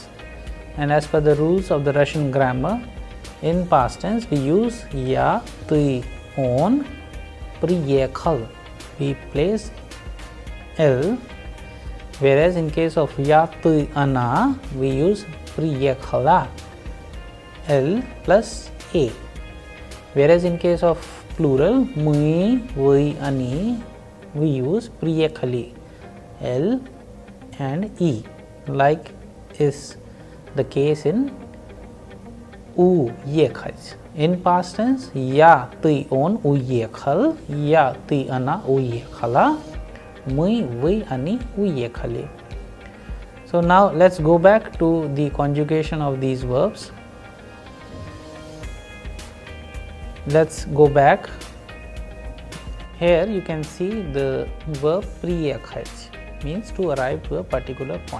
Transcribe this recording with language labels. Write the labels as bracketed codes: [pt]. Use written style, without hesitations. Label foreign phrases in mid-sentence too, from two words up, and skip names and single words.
[en] And as per the rules of the Russian grammar, in past tense we use [ru] я, ты, он, приехал. [en] We place l, whereas in case of [ru] я, ты, она, [en] we use pri-ekhala, l plus a. Whereas in case of plural, [ru] мы, вы, они, [en] we use pri-ekhali, l and e, like is the case in u-ekhach. In past tense, ya, [ru] ты, он, уехал, я, ты, она, уехала, мы, вы, они, уехали. [en] So now let's go back to the conjugation of these verbs. Let's go back. Here you can see the verb pri-ekhach, means to arrive to a particular point.